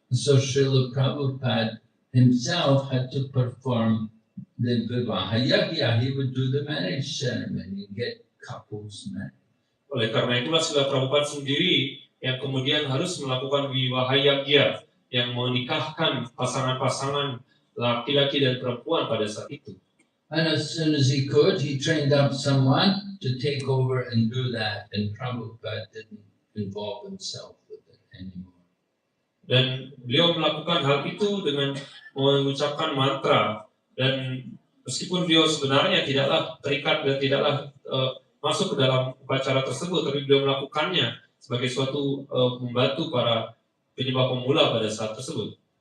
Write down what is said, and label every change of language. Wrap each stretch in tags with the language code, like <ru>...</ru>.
<en>So Srila Prabhupada himself had to perform the Vivaha Yajna. He would do the marriage ceremony, get couples married.</en> <id>Oleh karena itulah Srila Prabhupada sendiri yang kemudian harus melakukan Vivaha Yajna yang menikahkan pasangan-pasangan laki-laki dan perempuan pada saat itu.</id> <en>And as soon as he could, he trained up someone to take over and do that. And Prabhupada didn't involve himself with it anymore.</en> <id>Dan beliau melakukan hal itu dengan mengucapkan mantra. Dan meskipun beliau sebenarnya tidaklah terikat dan tidaklah masuk ke dalam upacara tersebut, tapi beliau melakukannya sebagai suatu membantu para penyembah pemula pada saat tersebut.</id>